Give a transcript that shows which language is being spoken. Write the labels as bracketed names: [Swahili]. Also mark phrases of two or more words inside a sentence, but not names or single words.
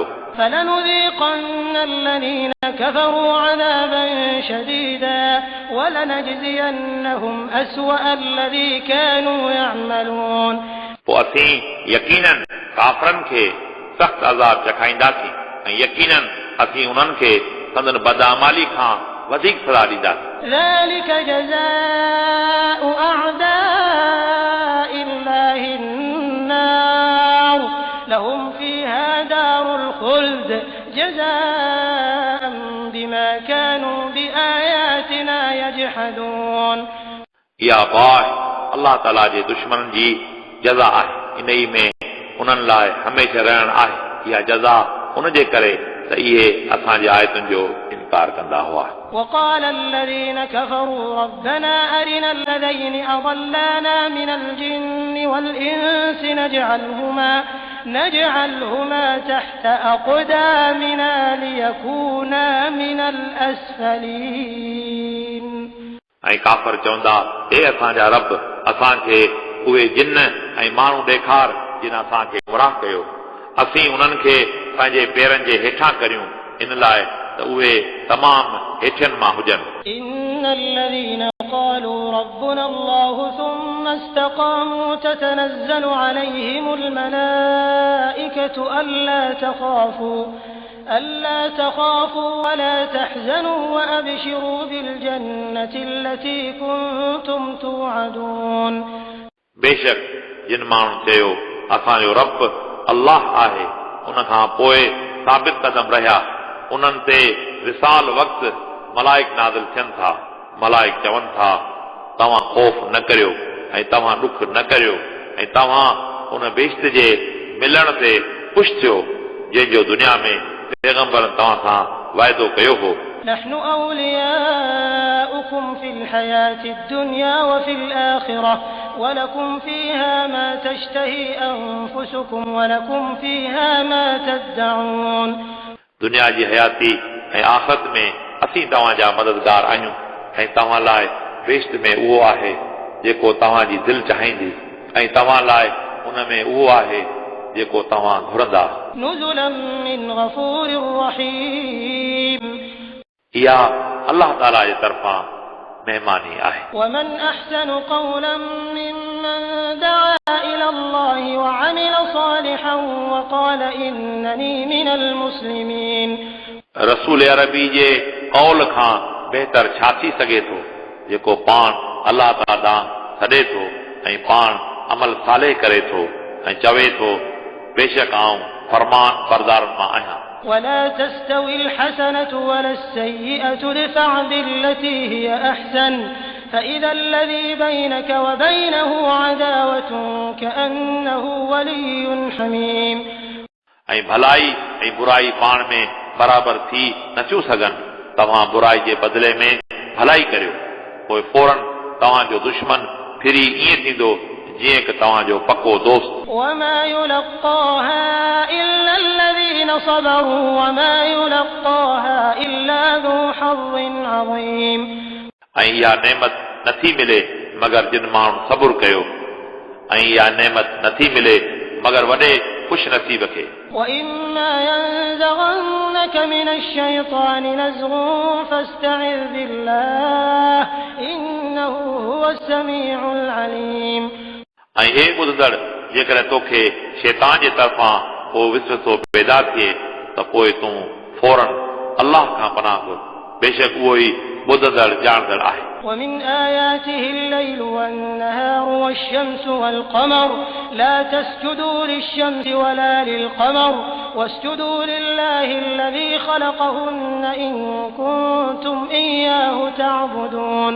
[Arabic] فلنذيقن الذين كفروا عذابا شديدا ولنجزينهم أسوأ الذي كانوا يعملون [Sindhi] पोइ असीं यकीनन काफ़रनि खे सख़्त अज़ाब चखाईंदासीं ऐं यकीनन असीं उन्हनि खे संदन बदअमाली खां वधीक सज़ा ॾींदासीं [Arabic] ذلك جزاء أعداء الله النار لهم فيها دار الخلد جزاء بما كانوا بآياتنا يجحدون [Sindhi] इहा बाहि अलाह ताला जे दुश्मननि जी जज़ा आहे इन ई में उन्हनि लाइ हमेशह रहण आहे इहा जज़ा उन जे करे त इहे असांजी आयतुनि जो इनकार कंदा हुआ [Arabic] وقال الذين كفروا ربنا أرنا الذين أضلانا من الجن والإنس نجعلهما تحت أقدامنا ليكونا من الأسفلين [Sindhi] ऐं काफ़र चवंदा हे असांजा रब असांखे उहे जिन ऐं माण्हू ॾेखार जिन असांखे गुमराह कयो असीं उन्हनि खे पंहिंजे पेरनि जे हेठां करियूं इन लाइ त उहे तमामु हेठियुनि मां हुजनि [Arabic] إن الذين قالوا ربنا الله ثم استقاموا تتنزل عليهم الملائكة ألا تخافوا ولا تحزنوا وأبشروا بالجنة التي كنتم توعدون [Sindhi] बेशक जिन माण्हू चयो असांजो रब अल्लाह आहे उन खां पोइ साबित कदम रहिया उन्हनि ते विसाल वक़्तु मलाइक नाज़िल थियनि था मलाइक चवनि था तव्हां ख़ौफ़ न करियो ऐं तव्हां ॾुख न करियो ऐं तव्हां उन बेश्त जे मिलण ते ख़ुशि थियो जंहिंजो दुनिया में पैगंबरनि तव्हां सां वाइदो कयो हो [Arabic] نحن أولياؤكم في الحياة الدنيا وفي الآخرة ولكم فيها ما تشتهي أنفسكم ولكم فيها ما تدعون [Sindhi] दुनिया जी हयाती ऐं आख़िरत में असीं तव्हांजा मददगार आहियूं ऐं तव्हां लाइ बेश्त में उहो आहे जेको तव्हांजी दिलि चाहींदी ऐं तव्हां लाइ उन में उहो आहे जेको तव्हां घुरंदा [Arabic] نزلا من غفور رحيم [Sindhi] इहा अलाह ताला जे तरफ़ां महिमानी आहे [Arabic] ومن أحسن قولا ممن دعا إلى الله وعمل صالحا وقال إنني من المسلمين [Sindhi] रसूल अरबी जे कौल खां बहितर छा थी सघे थो जेको पाण अलाह ताला सॾे थो ऐं पाण अमल साले करे थो ऐं चवे थो बेशक आऊं फरमान बरदारनि मां आहियां [Arabic] ولا تستوي الحسنة ولا السيئة ادفع بالتي هي أحسن فإذا الذي بينك وبينه عداوة كأنه ولي حميم [Sindhi] ऐं भलाई ऐं बुराई पाण में बराबरि थी नथियूं सघनि तव्हां बुराई जे बदिले में भलाई करियो पोइ फौरन तव्हांजो दुश्मन फिरी ईअं थींदो जीअं कि तव्हांजो पको दोस्त [Arabic] وما يلقاها إلا الذين صبروا وما يلقاها إلا ذو حظ عظيم [Sindhi] ऐं इहा नेमत नथी मिले मगर जिन माण्हू सबुर कयो ऐं इहा नेमत नथी मिले मगर वॾे ख़ुशि नसीब खे [Arabic] وإما ينزغن ينزغنك من الشيطان نزغ فاستعذ بالله إنه هو السميع العليم [Sindhi] ऐं हे ॿुधंदड़ जेकॾहिं तोखे शैतान जे तरफ़ां को विसवसो पैदा थिए त पोइ तूं फौरन अल्लाह खां पनाह घुर बेशक उहो ई ॿुधंदड़ ॼाणंदड़ आहे [Arabic] ومن آياته الليل والنهار والشمس والقمر لا تسجدوا للشمس ولا للقمر واسجدوا لله الذي خلقهن إن كنتم إياه تعبدون